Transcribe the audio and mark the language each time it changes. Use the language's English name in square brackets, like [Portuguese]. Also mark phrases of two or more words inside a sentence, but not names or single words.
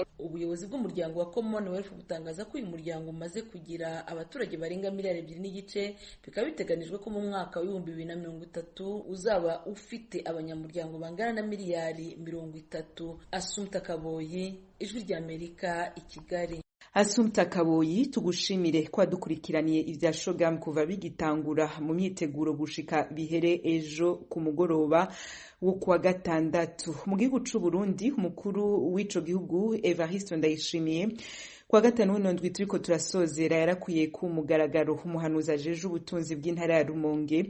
[Kinyarwanda] Ubuyobozi bw'umuryango wa Commonwealth butangaza ko uyu muryango umaze kugira abaturage barenga 2.5 miliyari, bikaba biteganijwe ko mu mwaka wa 2030 uzaba ufite abanyamuryango bangana na 30 miliyari. Assumpta Kaboyi, ijwi rya Amerika, i Kigali. [Rundi] Assumpta Kaboyi, tugushimire kwa dukurikiraniye ivya CHOGM kuva bigitangura mu myiteguro gushika bihere ejo ku mugoroba wo kuwa gatandatu. Mu gihugu c'u Burundi, umukuru w'ico gihugu Evariste Ndayishimiye kwa gatanu w'ino ndwi turiko turasozera yarakwiye ku mugaragaro umuhanuzi ajeje ubutunzi bw'intara ya Rumonge.